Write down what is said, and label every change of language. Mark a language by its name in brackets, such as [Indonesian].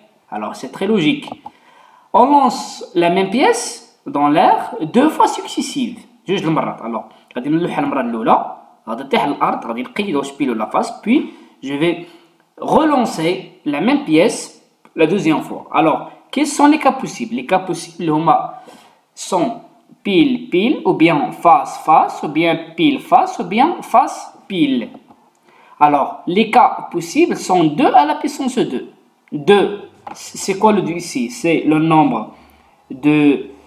[French] Alors c'est très logique. On lance la même pièce dans l'air 2 fois successives. [Arabic] جوج المرات. Alors, غادي نلوحها المره الاولى غادي تطيح على الارض غادي نقيد واش بيل ولا face, [French] puis je vais relancer la même pièce la deuxième fois. Alors, quels sont les cas possibles? Les cas possibles sont pile pile ou bien face face ou bien pile face ou bien face pile. Alors, les cas possibles sont 2 à la puissance 2. 2, c'est quoi le 2 ici? C'est le nombre de...